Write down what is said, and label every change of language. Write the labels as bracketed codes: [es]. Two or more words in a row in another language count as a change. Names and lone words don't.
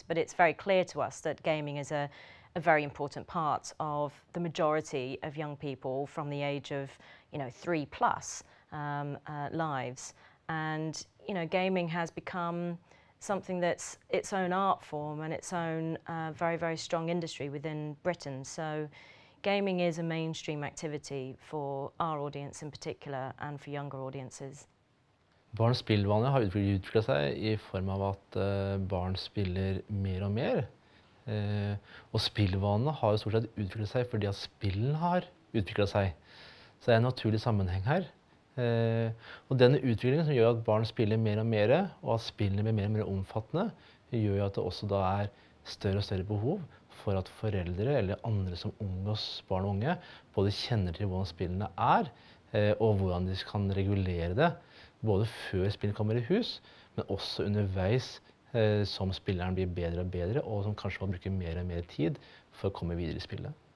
[en] But it's very clear to us that gaming is a very important part of the majority of young people from the age of 3+ lives. And gaming has become something that's its own art form and its own very, very strong industry within Britain. So gaming is a mainstream activity for our audience in particular and for younger audiences. [no] Barns spillvaner har utviklet seg i form av at barn spiller mer og mer. Og spillvanene har jo stort sett utviklet seg fordi at spillene har utviklet seg. Så det er en naturlig sammenheng her. Og denne utviklingen som gjør at barn spiller mer og mer, og at spillene blir mer og mer omfattende, gjør jo at det også da er større og større behov for at foreldre eller andre som omgås barn og unge både kjenner til hvordan spillene er, og hvordan de kan regulere det, både før spillet kommer i hus, men også underveis som spilleren blir bedre og bedre, og som kanskje må bruke mer og mer tid for å komme videre i spillet.